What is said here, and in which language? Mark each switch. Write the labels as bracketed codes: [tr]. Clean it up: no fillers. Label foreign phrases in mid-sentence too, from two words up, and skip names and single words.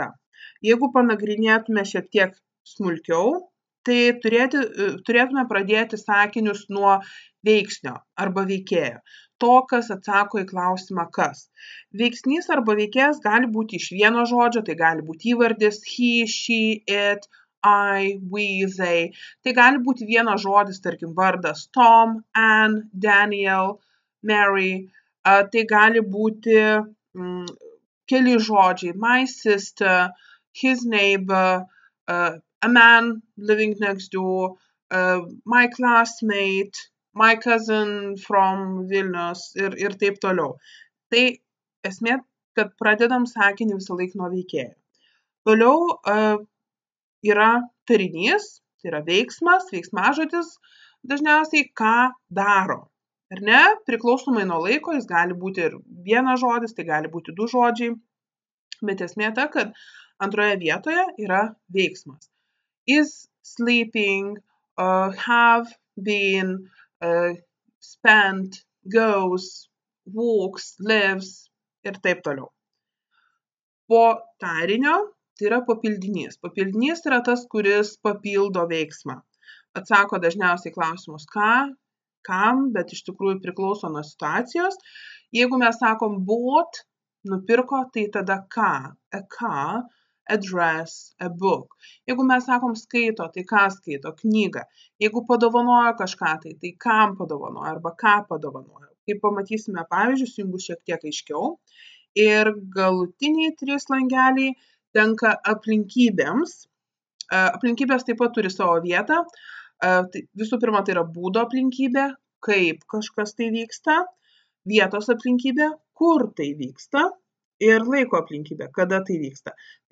[lt] Jeigu panagrinėtume šiek tiek smulkiau, tai turėtume pradėti sakinius nuo veiksnio arba veikėjo. To, kas atsako į klausimą kas. Veiksnys arba veikėjas gali būti iš vieno žodžio, tai gali būti įvardis [en] he, she, it, I, we, they. [lt] Tai gali būti vienas žodis, tarkim vardas Tom, Anne, Daniel, Mary. Tai gali būti keli žodžiai [en] my sister, his neighbor, a man living next door, my classmate, my cousin from Vilnius [lt] ir taip toliau. Tai esmė, kad pradedam sakinį visą laiką nuo veikėjo. Toliau yra tarinys, tai yra veiksmas, veiksmažodis, dažniausiai ką daro. Ar ne? Priklausomai nuo laiko jis gali būti ir vienas žodis, tai gali būti du žodžiai, bet esmė ta, kad antroje vietoje yra veiksmas. [en] Is sleeping, have been, spent, goes, walks, lives [lt] ir taip toliau. Po tarinio tai yra papildinys. Papildinys yra tas, kuris papildo veiksmą. Atsako dažniausiai klausimus ką, kam, bet iš tikrųjų priklauso nuo situacijos. Jeigu mes sakom bought, nupirko, tai tada ką? [en] A car, a dress, a book. [lt] Jeigu mes sakom skaito, tai ką skaito? Knygą. Jeigu padovanojo kažką, tai kam padovanojo arba ką padovanojo. Kaip pamatysime pavyzdžius, jums bus šiek tiek aiškiau. Ir galutiniai 3 langeliai tenka aplinkybėms. Aplinkybės taip pat turi savo vietą. Visų pirma, tai yra būdo aplinkybė, kaip kažkas tai vyksta, vietos aplinkybė, kur tai vyksta ir laiko aplinkybė, kada tai vyksta.